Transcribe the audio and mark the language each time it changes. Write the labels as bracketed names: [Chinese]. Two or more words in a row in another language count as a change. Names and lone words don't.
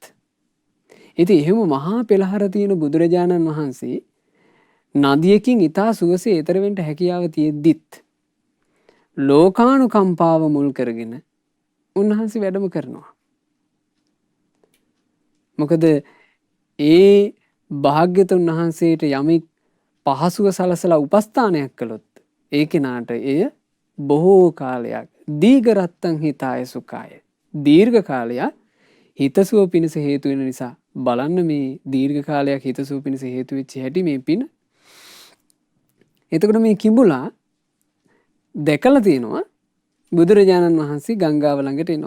[Sinhala] ඉතින් එහෙම මහා පෙළහර තියෙන බුදුරජාණන් වහන්සේ නදියකින් ඊතා සුවසේ ඈතර වෙන්න හැකියාව තියෙද්දිත් ලෝකානුකම්පාව මුල් කරගෙන උන්වහන්සේ වැඩම කරනවා. මොකද ඒ භාග්‍යතුන් වහන්සේට යමෙක් පහසුව සලසලා උපස්ථානයක් කළොත් ඒ කෙනාට එය බොහෝ කාලයක් [Pali] දීඝරත්තං හිතාය සුඛාය [Sinhala] දීර්ඝ කාලයක් හිතසුව පිණිස හේතු වෙන නිසා බලන්න මේ දීර්ඝ කාලයක් හිතසුව පිණිස හේතු වෙච්ච හැටි මේ පින. එතකොට මේ කිඹුලා දැකලා තියෙනවා බුදුරජාණන් වහන්සේ ගංගාව ළඟට එනවා.